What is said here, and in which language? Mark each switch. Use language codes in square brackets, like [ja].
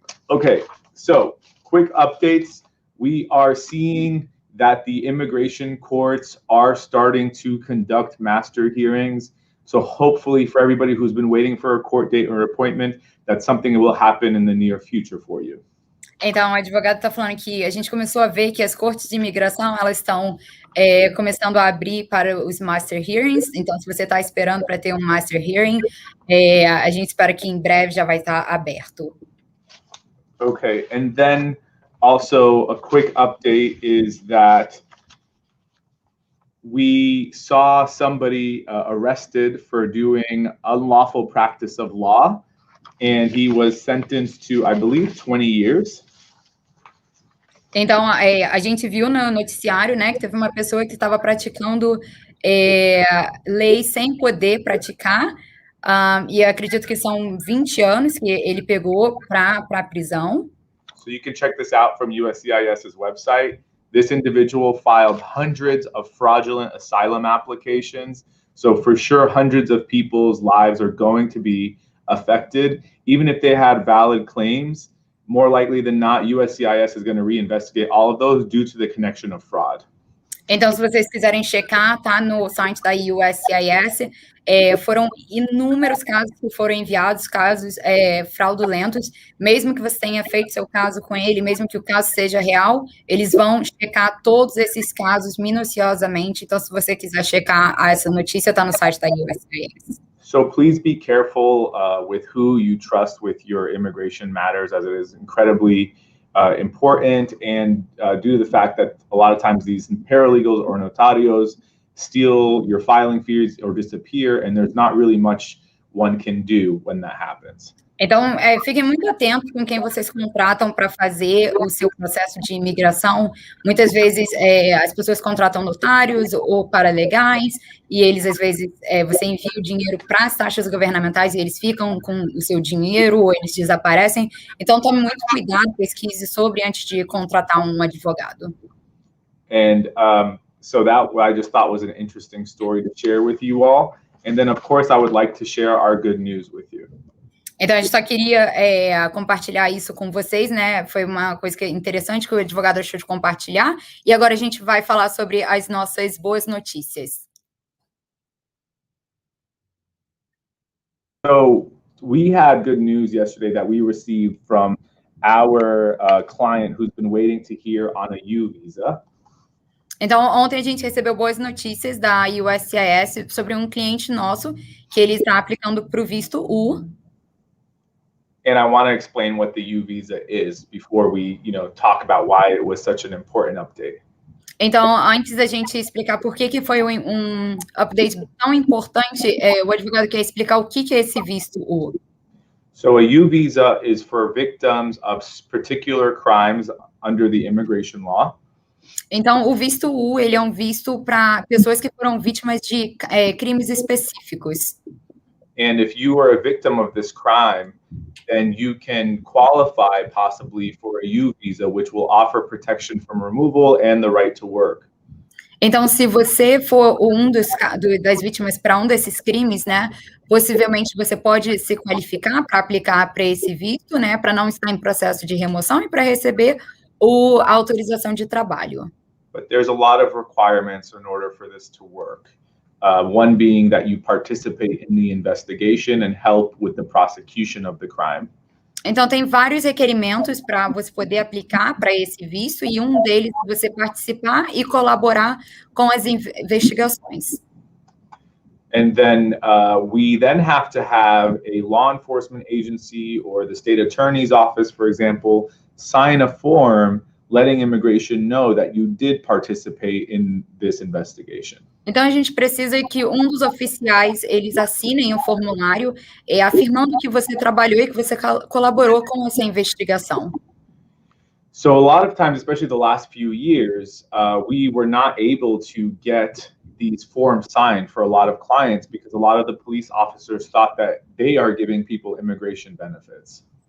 [en] Okay, so quick updates. We are seeing that the immigration courts are starting to conduct master hearings. So hopefully for everybody who's been waiting for a court date or appointment, that's something that will happen in the near future for you. [pt] Então, o advogado está falando que a gente começou a ver que as cortes de imigração, elas estão começando a abrir para os master hearings. Então, se você está esperando para ter um master hearing, a gente espera que em breve já vai estar aberto. [en] Okay, and then also a quick update is that we saw somebody arrested for doing unlawful practice of law, and he was sentenced to, I believe, 20 years. [pt] Então, a gente viu no noticiário, né, que teve uma pessoa que estava praticando lei sem poder praticar, e acredito que são 20 anos que ele pegou para a prisão. [en] So you can check this out from USCIS's website. This individual filed hundreds of fraudulent asylum applications. So for sure, hundreds of people's lives are going to be affected. Even if they had valid claims, more likely than not, USCIS is going to reinvestigate all of those due to the connection of fraud. [pt] Então, se vocês quiserem checar, tá no site da USCIS, foram inúmeros casos que foram enviados, casos fraudulentos. Mesmo que você tenha feito seu caso com ele, mesmo que o caso seja real, eles vão checar todos esses casos minuciosamente. Então, se você quiser checar essa notícia, tá no site da USCIS. [en] So please be careful with who you trust with your immigration matters, as it is incredibly important, and due to the fact that a lot of times these paralegals or notarios steal your filing fees or disappear, and there's not really much one can do when that happens. [pt] Então, fiquem muito atentos com quem vocês contratam para fazer o seu processo de imigração. Muitas vezes, as pessoas contratam notários ou paralegais, e eles, às vezes, você envia o dinheiro para as taxas governamentais e eles ficam com o seu dinheiro ou eles desaparecem. Então, tome muito cuidado, pesquise sobre antes de contratar um advogado. [en] And so that I just thought was an interesting story to share with you all. And then, of course, I would like to share our good news with you. [pt] Então, a gente só queria compartilhar isso com vocês, né? Foi uma coisa interessante que o advogado achou de compartilhar. E agora a gente vai falar sobre as nossas boas notícias. [en] So we had good news yesterday that we received from our client who's been waiting to hear on a U visa. [pt] Então, ontem a gente recebeu boas notícias da USCIS sobre um cliente nosso que ele está aplicando para o visto U. [en] And I want to explain what the U visa is before we, talk about why it was such an important update. [pt] Então, antes da gente explicar por que foi um update tão importante, o advogado quer explicar o que é esse visto U. [en] So a U visa is for victims of particular crimes under the immigration law. [pt] Então, o visto U, ele é um visto para pessoas que foram vítimas de crimes específicos. [en] And if you are a victim of this crime, then you can qualify possibly for a U visa, which will offer protection from removal and the right to work. [pt] Então, se você for das vítimas para um desses crimes, né, possivelmente você pode se qualificar para aplicar para esse visto, né, para não estar em processo de remoção e para receber a autorização de trabalho. [en] But there's a lot of requirements in order for this to work. One being that you participate in the investigation and help with the prosecution of the crime. [pt] Então, tem vários requerimentos para você poder aplicar para esse visto, e um deles é você participar e colaborar com as investigações. [en] And then we then have to have a law enforcement agency or the state attorney's office, for example, sign a form letting immigration know that you did participate in this investigation. [pt] Então, a gente precisa que um dos oficiais, eles assinem um formulário afirmando que você trabalhou e que você colaborou com essa investigação. [en] So a lot of times, especially the last few years, we were not able to get these forms signed for a lot of clients because a lot of the police officers thought that they are giving people immigration benefits.